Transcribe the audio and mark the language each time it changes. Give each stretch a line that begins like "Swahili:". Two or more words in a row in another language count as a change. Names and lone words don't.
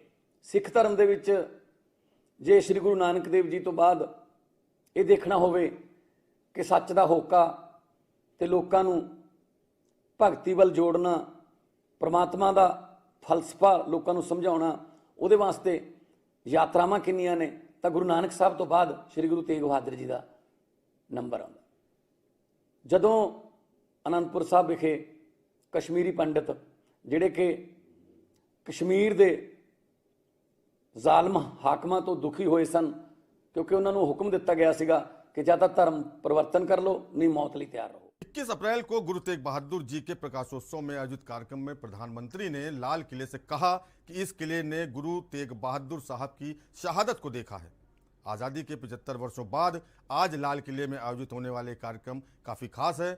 Punjabi: ਸਿੱਖ ਧਰਮ ਦੇ ਵਿਚ ਜੇ ਸ੍ਰੀ ਗੁਰੂ ਨਾਨਕ ਦੇਵ ਜੀ ਤੋ ਬਾਦ ਯੇ ਦੇਖਣਾ ਹੋਵੇ ਕਿ ਸੱਚ ਕਾ ਹੋਕਾ ਤੇ ਲੋਕਾਂ ਨੂੰ ਭਗਤੀ ਵੱਲ ਜੋੜਨਾ, ਪਰਮਾਤਮਾ ਕਾ ਫ਼ਲਸਫ਼ਾ ਲੋਕਾਂ ਨੂੰ ਸਮਝਾਉਣਾ, ਉਹਦੇ ਵਾਸਤੇ ਯਾਤਰਾਵਾਂ ਕਿੰਨੀਆਂ ਨੇ, ਤਾਂ ਗੁਰੂ ਨਾਨਕ ਸਾਹਬ ਤੋ ਬਾਦ ਸ੍ਰੀ ਗੁਰੂ ਤੇਗ ਬਹਾਦਰ ਜੀ ਕਾ ਨੰਬਰ ਆਉਂਦਾ। ਜਦੋਂ ਆਨੰਦਪੁਰ ਸਾਹਬ ਵਿਖੇ ਕਸ਼ਮੀਰੀ ਪੰਡਿਤ ਜਿਹੜੇ ਕਿ ਕਸ਼ਮੀਰ ਦੇ ਜ਼ਾਲਮ ਹਾਕਮਾਂ ਤੋਂ ਦੁਖੀ ਹੋਏ ਸਨ, ਕਿਉਂਕਿ ਉਹਨਾਂ ਨੂੰ ਹੁਕਮ ਦਿੱਤਾ ਗਿਆ ਸੀਗਾ ਕਿ ਜਾਂ ਤਾਂ ਧਰਮ
Hindi: परिवर्तन कर लो, नहीं मौत लिए तैयार रहो। 21 अप्रैल को गुरु तेग बहादुर जी के प्रकाशोत्सव में आयोजित कार्यक्रम में प्रधानमंत्री ने लाल किले से कहा कि इस किले ने गुरु तेग बहादुर साहब की शहादत को देखा है। आज़ादी के 75 वर्षों बाद आज लाल किले में आयोजित होने वाले कार्यक्रम काफ़ी खास है।